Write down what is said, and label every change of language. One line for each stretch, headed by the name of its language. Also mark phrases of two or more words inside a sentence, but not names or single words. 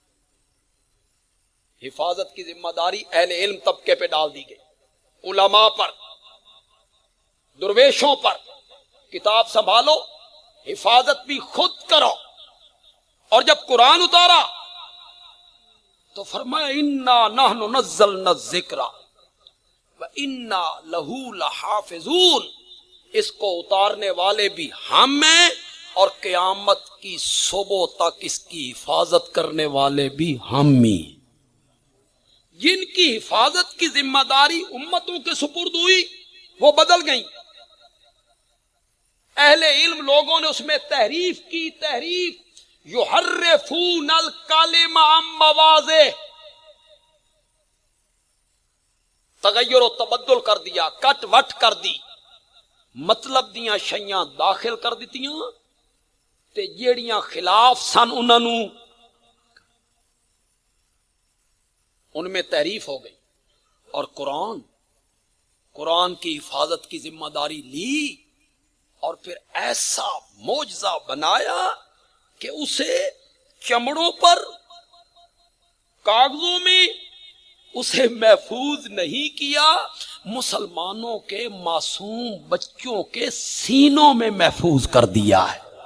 Urdu: حفاظت کی ذمہ داری اہل علم طبقے پہ ڈال دی گئی، علماء پر، درویشوں پر۔ کتاب سنبھالو، حفاظت بھی خود کرو۔ اور جب قرآن اتارا تو فرمایا
Arabic: انا نحن نزلنا الذکر وانا لہ لحافظون،
Urdu: اس کو اتارنے والے بھی ہم ہیں اور قیامت کی صبح تک اس کی حفاظت کرنے والے بھی ہم ہی۔ جن کی حفاظت کی ذمہ داری امتوں کے سپرد ہوئی وہ بدل گئیں، اہل علم لوگوں نے اس میں تحریف کی، تحریف،
Arabic: یحرفون الکلم عن مواضعہ،
Urdu: تغیر و تبدل کر دیا، کٹ وٹ کر دی،
Punjabi: مطلب دیاں شیاں داخل کر دیتیاں تے جیڑیاں خلاف سن انہاں نو
Urdu: ان میں تحریف ہو گئی۔ اور قرآن کی حفاظت کی ذمہ داری لی اور پھر ایسا معجزہ بنایا کہ اسے چمڑوں پر، کاغذوں میں اسے محفوظ نہیں کیا، مسلمانوں کے معصوم بچوں کے سینوں میں محفوظ کر دیا ہے۔